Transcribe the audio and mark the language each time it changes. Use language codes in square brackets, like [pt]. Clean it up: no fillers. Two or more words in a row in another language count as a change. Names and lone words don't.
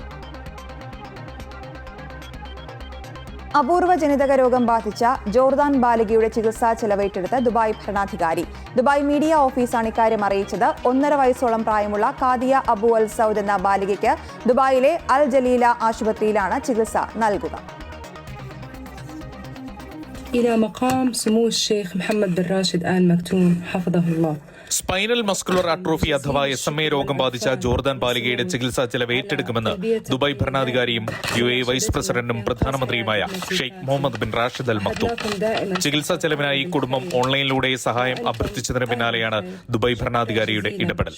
[ml] അപൂർവ ജനിതക രോഗം ബാധിച്ച ജോർദാൻ ബാലികയുടെ ചികിത്സാ ചെലവേറ്റെടുത്ത് ദുബായ് ഭരണാധികാരി. ദുബായ് മീഡിയ ഓഫീസാണ് ഇക്കാര്യം അറിയിച്ചത്. 1.5 വയസ്സോളം പ്രായമുള്ള കാദിയ അബു അൽ സൗദ് എന്ന ബാലികയ്ക്ക് ദുബായിലെ അൽ ജലീല ആശുപത്രിയിലാണ് ചികിത്സ നൽകുക. [ar] إلى مقام سمو الشيخ محمد بن راشد آل مكتوم حفظه الله. [en] spinal muscular atrophy [ml] അഥവാ SMA രോഗം ബാധിച്ച ജോർദാൻ ബാലികയുടെ ചികിത്സാ ചെലവ് ഏറ്റെടുക്കുമെന്ന് ദുബായ് ഭരണാധികാരിയും UAE വൈസ് പ്രസിഡന്റും പ്രധാനമന്ത്രിയുമായ ഷെയ്ഖ് മുഹമ്മദ് ബിൻ റാഷിദ് അൽ മക്തൂം. ചികിത്സാ ചെലവിനായി കുടുംബം ഓൺലൈനിലൂടെ സഹായം അഭ്യർത്ഥിച്ചതിന് പിന്നാലെയാണ് ദുബായ് ഭരണാധികാരിയുടെ ഇടപെടൽ.